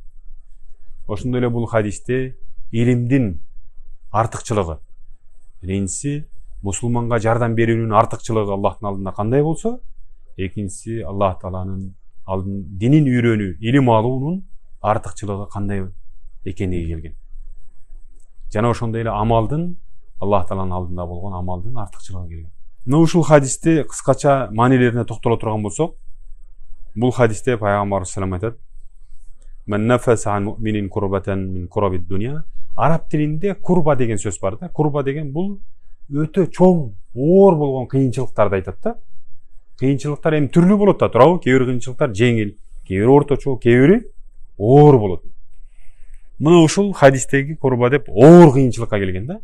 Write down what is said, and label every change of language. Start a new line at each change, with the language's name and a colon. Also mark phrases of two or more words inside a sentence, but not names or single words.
Kyrgyz: Ошондой эле бул хадисте илимдин артыкчылыгы, биринчиси мусулманга жардам берүүнүн артыкчылыгы Аллахтын алдында кандай болсо, экинчиси Аллах Тааланын динин үйрөнүү, илим алуунун артыкчылыгы кандай экендиги келген. Жана ошондой эле амалдын Аллах Тааланын алдында болгон амалдын артыкчылыгы келген. Мына ушул хадисте кыскача маанилерине токтоло турган болсок, бул хадисте Пайгамбар салам айтат:
Arabic: "من نفس عن مؤمن كربة من كرب الدنيا".
Kyrgyz: Араб тилинде курба деген сөз бар да. Курба деген бул өтө чоң, оор болгон кыйынчылыктарды айтат да. Кыйынчылыктар эми түрлүү болот да, туурабы? Кээ бир кыйынчылыктар жеңил, кээ бири орточо, кээ бири оор болот. Мына ушул хадистеги курба деп оор кыйынчылыкка келген да.